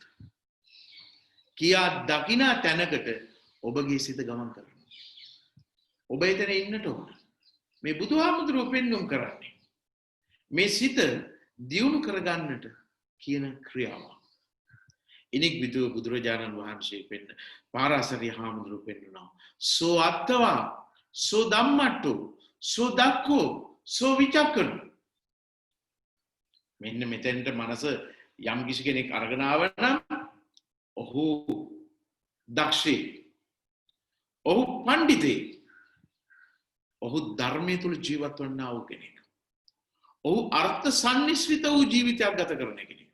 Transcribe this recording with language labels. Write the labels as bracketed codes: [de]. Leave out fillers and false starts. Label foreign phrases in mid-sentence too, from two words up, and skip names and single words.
[si] කියා දකිනා තැනකට ඔබගේ සිත ගමන් කරනවා. ඔබ එතන ඉන්නට ඕන. මේ බුදුහාමුදුරුවෝ පෙන්වුම් කරන්නේ මේ සිත දියුණු කරගන්නට කියන ක්‍රියාව. ඉනික් විදුව බුදුරජාණන් වහන්සේ පෙන්න පාරාසරිය හාමුදුරුවෝ පෙන්වනවා. [pi] සෝ අත්තවා සෝ ධම්මට්ටු සෝ දක්ඛෝ සෝ විචක්කන. [si] මෙන්න මෙතෙන්ට මනස යම් කිසි කෙනෙක් අරගෙන ආව නම් ඔහු දක්ෂේ, ඔහු පඬිතේ, ඔහු ධර්මයේ තුල ජීවත් වන්නා වූ කෙනෙක්. ඔහු අර්ථ සම්නිශ්‍රිත වූ ජීවිතයක් ගත කරන කෙනෙක්.